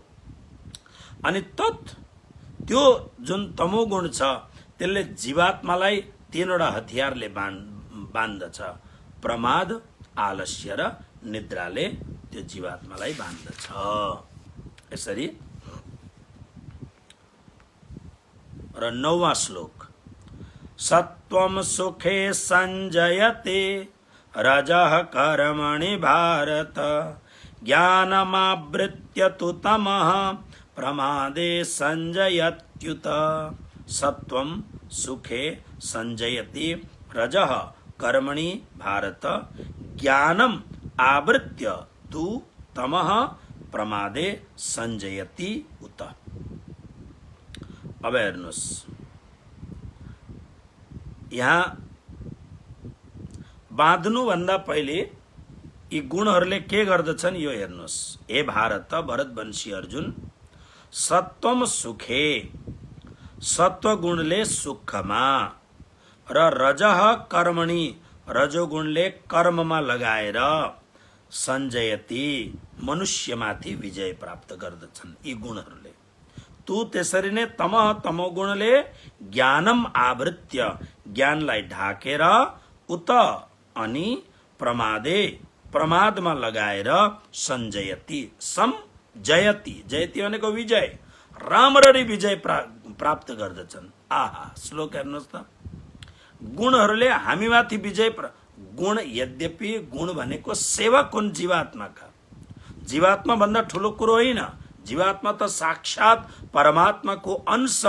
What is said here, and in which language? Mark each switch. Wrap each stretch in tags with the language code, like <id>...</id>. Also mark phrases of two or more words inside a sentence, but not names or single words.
<ne>अनि त्यो जुन तमोगुण छ त्यसले जीवात्मालाई तीनवटा हतियारले बाँध्दछ। प्रमाद, आलस्य र निद्राले त्यो जीवात्मालाई बाँध्दछ। यसरी। र 9वां श्लोक,</ne> <sa>सत्वं सुखे संजयते रजः कर्मणि भारत, ज्ञानमावृत्य तु तमः प्रमादे संजयत्युत। सत्वं सुखे संजयति रजः कर्मणि भारत, ज्ञानम आवृत्य तु तमः प्रमादे संजयति उत।</sa> <ne>अब हेर्नुहोस्, यहाँ बाँध्नु भन्दा पहिले यी गुणहरूले के गर्दछन् यो हेर्नुहोस्। हे भारत भरतवंशी अर्जुन,</ne> <sa>सत्वम सुखे,</sa> <ne>सत्वगुणले सुखमा र</ne> <sa>रजः कर्मणि,</sa> <ne>रजोगुणले कर्ममा लगाएर सञ्जयति, मनुष्यमाथि विजय प्राप्त गर्दछन् यी गुणहरूले। तू त्यसरी नै तमः तमोगुणले</ne> <sa>ज्ञानम आवृत्य,</sa> <ne>ज्ञानलाई ढाकेर, उत अनि प्रमादे, प्रमादमा लगाएर सञ्जयति, जयति, जयति भनेको विजय, राम्ररी विजय प्राप्त गर्दछन्। आहा, श्लोक हेर्नुहोस् त। गुणहरूले हामीमाथि विजय गुण, यद्यपि गुण भनेको सेवक हुन् जीवात्माका, जीवात्मा भन्दा ठुलो कुरो होइन, जीवात्मा त साक्षात परमात्माको अंश हो।</ne>